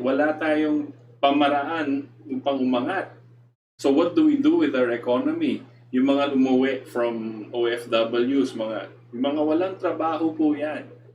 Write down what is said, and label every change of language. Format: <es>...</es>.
<tl>Wala tayong pamaraan upang umangat.</tl> <en>So what do we do with our economy?</en> <tl>Yung mga umuwi from OFWs, yung mga walang trabaho po yan.</tl>